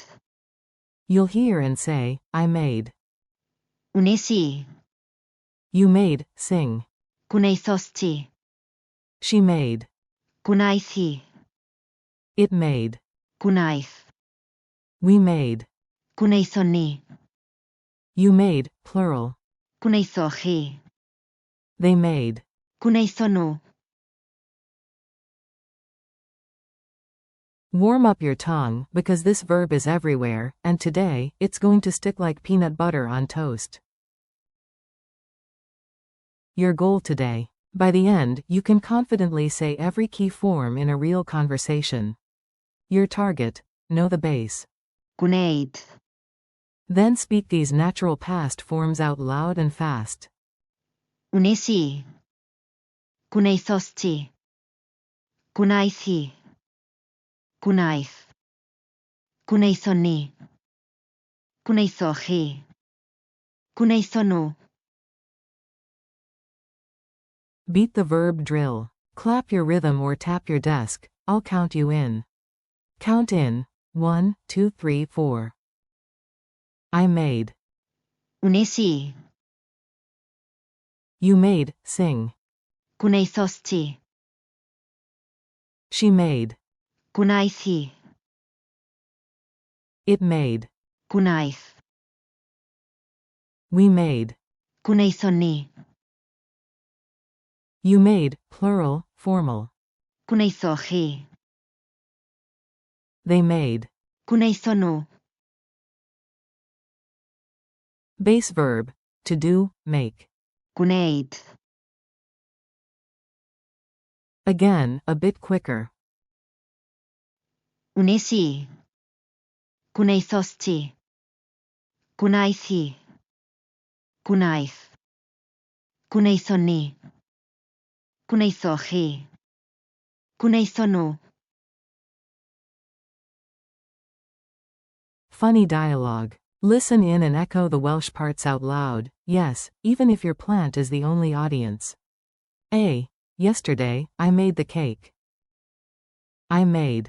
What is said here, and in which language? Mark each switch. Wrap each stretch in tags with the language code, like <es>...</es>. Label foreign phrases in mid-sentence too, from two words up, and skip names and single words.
<en>You'll hear and say, I made.</en> <cy>Wnes I.</cy> <en>You made, sing.</en> <cy>Gwnaethost ti.</cy> <en>She made.</en> <cy>Gwnaeth hi.</cy> <en>It made.</en> <cy>Gwnaeth.</cy> <en>We made.</en> <cy>Gwnaethon ni.</cy> <en>You made, plural.</en> <cy>Gwnaethoch chi.</cy> <en>They made.</en> <cy>Gwnaethon nhw.</cy> <en>Warm up your tongue, because this verb is everywhere, and today, it's going to stick like peanut butter on toast. Your goal today. By the end, you can confidently say every key form in a real conversation. Your target. Know the base.</en> <cy>Gwneud.</cy> <en>Then speak these natural past forms out loud and fast.</en> <cy>Wnes I. Gwnaethost ti. Gwnaeth hi. Gwnaeth. Gwnaethon ni. Gwnaethoch chi. Gwnaethon nhw.</cy> <en>Beat the verb drill. Clap your rhythm or tap your desk. I'll count you in. Count in. 1, 2, 3, 4. I made.</en> <cy>Wnes I.</cy> <en>You made, sing.</en> <cy>Gwnaethost ti.</cy> <en>She made.</en> <cy>Gwnaeth hi.</cy> <en>It made.</en> <cy>Gwnaeth.</cy> <en>We made.</en> <cy>Gwnaethon ni.</cy> <en>You made, plural, formal.</en> <cy>Gwnaethoch chi.</cy> <en>They made.</en> <cy>Gwnaethon nhw.</cy> <en>Base verb. To do, make.</en> <cy>Gwneud.</cy> <en>Again, a bit quicker.</en> <cy>Wnes I. Gwnaethost ti. Gwnaeth hi. Gwnaeth. Gwnaethon ni. Gwnaethoch chi. Gwnaethon nhw.</cy> <en>Funny dialogue. Listen in and echo the Welsh parts out loud, yes, even if your plant is the only audience. A. Yesterday, I made the cake. I made.</en>